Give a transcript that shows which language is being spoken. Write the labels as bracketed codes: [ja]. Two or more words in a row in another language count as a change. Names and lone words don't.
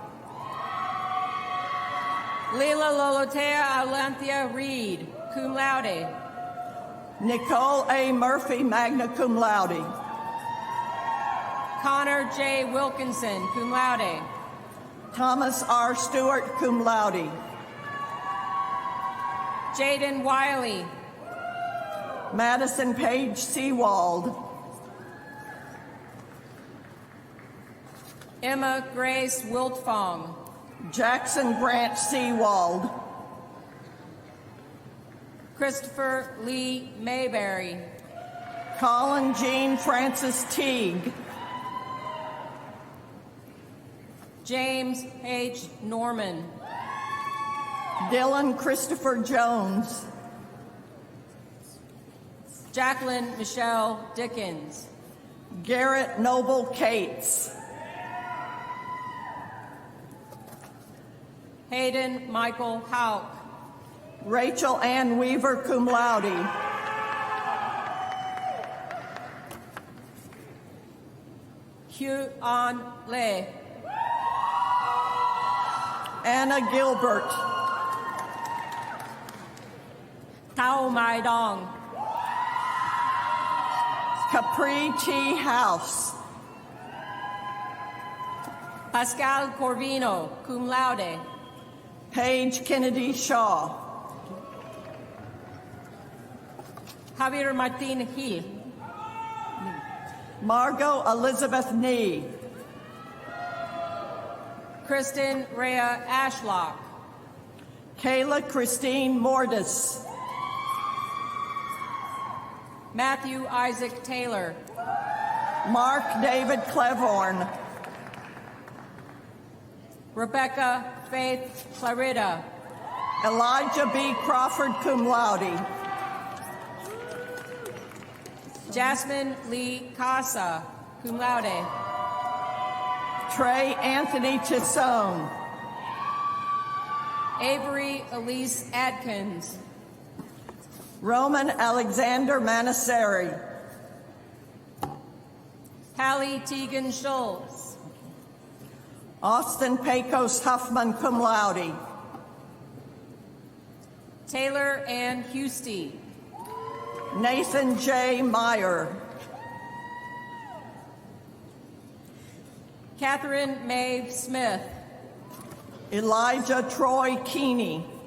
[en] Leila Lolotea Alanthea Reed, [la] cum laude. [en] Nicole A. Murphy, [la] magna cum laude. [en] Connor J. Wilkinson, [la] cum laude. [en] Thomas R. Stewart, [la] cum laude. [en] Jaden Wiley. Madison Page Seawald. Emma Grace Wiltfong. Jackson Branch Seawald. Christopher Lee Mayberry. Colin Jean Francis Teague. James H. Norman. Dylan Christopher Jones. Jacqueline Michelle Dickens. Garrett Noble Cates. Hayden Michael Hauk. Rachel Ann Weaver, [la] cum laude. [en] Hugh An Le. Anna Gilbert. Tao Mai Dong. Capri T. House. Pascal Corvino, [la] cum laude. [en] Paige Kennedy Shaw. Javier Martin Hill. Margot Elizabeth Nee. Kristen Rhea Ashlock. Kayla Christine Mortis. Matthew Isaac Taylor. Mark David Clevorn. Rebecca Faith Clarida. Elijah B. Crawford, [la] cum laude. [en] Jasmine Lee Casa, [la] cum laude. [en] Trey Anthony Chisone. Avery Elise Adkins. Roman Alexander Manasseri. Hallie Tegan Schultz. Austin Pecos Huffman, [la] cum laude. [en] Taylor Ann Husty. Nathan J. Meyer. Catherine Maeve Smith. Elijah Troy Keeney.